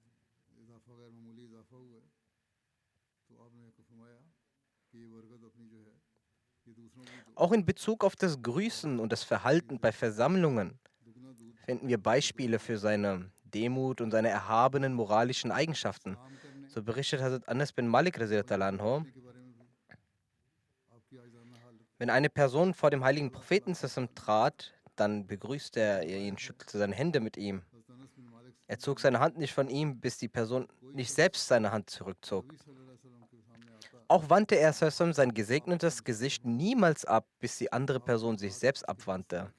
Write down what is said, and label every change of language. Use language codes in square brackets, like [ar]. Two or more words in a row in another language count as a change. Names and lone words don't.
[de] Auch in Bezug auf das Grüßen und das Verhalten bei Versammlungen finden wir Beispiele für seine Demut und seine erhabenen moralischen Eigenschaften. So berichtet Hazrat Anas bin Malik [ar] رضي الله عنه, [de] wenn eine Person vor dem heiligen Propheten trat, dann begrüßte er ihn, schüttelte seine Hände mit ihm. Er zog seine Hand nicht von ihm, bis die Person nicht selbst seine Hand zurückzog. Auch wandte er sein gesegnetes Gesicht niemals ab, bis die andere Person sich selbst abwandte.